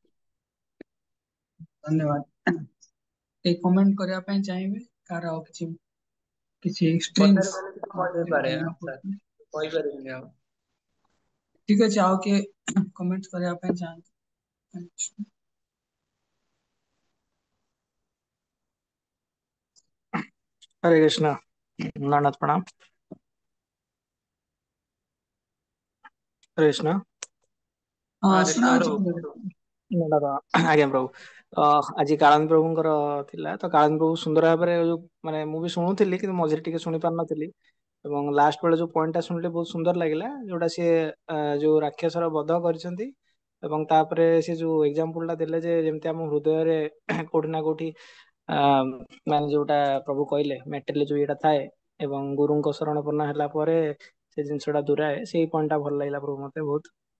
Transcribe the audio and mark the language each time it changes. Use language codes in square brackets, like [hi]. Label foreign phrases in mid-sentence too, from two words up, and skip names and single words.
[or] ଧନ୍ୟବାଦ। ଏ କମେଣ୍ଟ କରିବା ପାଇଁ ଚାହିଁବେ, କାହାର ଆଉ କିଛି କିଛି କଥାରେ ଏକ୍ସଟ୍ରିମ୍ସ ଗଲେ କିଛି କହିଦେଇପାରେ, ମନେ ଆଚ୍ଛା ପଡୁଛି? କହିପାରିବିନି ଆଉ। ଠିକ ଅଛି, ଆଉ କିଏ କମେଣ୍ଟ କରିବା ପାଇଁ ଚାହାନ୍ତି? [hi] हरे कृष्णा। नानद प्रणाम। हरे कृष्णा। [or] ହଁ, ହରେ କୃଷ୍ଣ ଶୁଣାଉଛି ପ୍ରଭୁ ଠିକ କୁହନ୍ତୁ। ଅଛି। ନାନଦ ଆଜ୍ଞା ପ୍ରଭୁ। ଆଜି କାଳନ୍ଦୀ ପ୍ରଭୁଙ୍କର ଥିଲା ତ, କାଳନ୍ଦୀ ପ୍ରଭୁ ସୁନ୍ଦର ଭାବରେ ଯୋଉ ମାନେ ମୁଁ ବି ଶୁଣୁଥିଲି, କିନ୍ତୁ ମଝିରେ ଟିକେ ଶୁଣି ପାରୁନଥିଲି, ଏବଂ ଲାଷ୍ଟ ବେଳେ ଯୋଉ ପଏଣ୍ଟ ଟା ଶୁଣିଲି ବହୁତ ସୁନ୍ଦର ଲାଗିଲା, ଯୋଉଟା ସିଏ ଯୋଉ ରାକ୍ଷସର ବଧ କରିଛନ୍ତି, ଏବଂ ତାପରେ ସେ ଯୋଉ ଏକ୍ସାମ୍ପଲ ଟା ଦେଲେ ଯେ ଯେମିତି ଆମ ହୃଦୟରେ କୋଉଠି ନା କୋଉଠି ଆ ମାନେ ଯୋଉଟା ପ୍ରଭୁ କହିଲେ ମେଟେରିଆଲ ଯୋଉ ଇଏଟା ଥାଏ, ଏବଂ ଗୁରୁଙ୍କ ଶରଣପନ୍ନ ହେଲା ପରେ ସେ ଜିନିଷ ଟା ଦୂରାଏ, ସେଇ ପଏଣ୍ଟ ଟା ଭଲ ଲାଗିଲା ପ୍ରଭୁ ମତେ ବହୁତ।